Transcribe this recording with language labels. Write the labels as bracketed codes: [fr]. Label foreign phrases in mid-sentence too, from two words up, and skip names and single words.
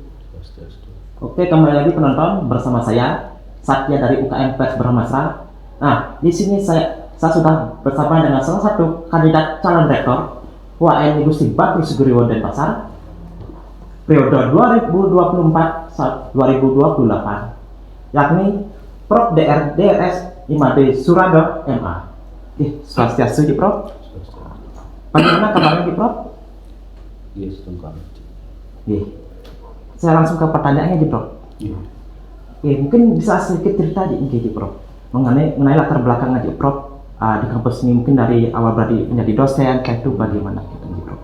[id] Oke, kembali lagi penonton bersama saya Satya dari UKM Pers Brahmasra. Nah, di sini saya sudah bersama dengan salah satu kandidat calon rektor UAN Gusti Bagus Griwo Denpasar periode 2024-2028, yakni Prof. Dr. Drs. Imade Surado MA. Swastiastu, Prof. Bagaimana kabarnya, Prof? Yes, tunggal. Saya langsung ke pertanyaannya, Prof. Mungkin bisa sedikit cerita Prof, mengenai latar belakang aja, Prof, di kampus ini, mungkin dari awal berarti menjadi dosen, kayak itu bagaimana, Prof?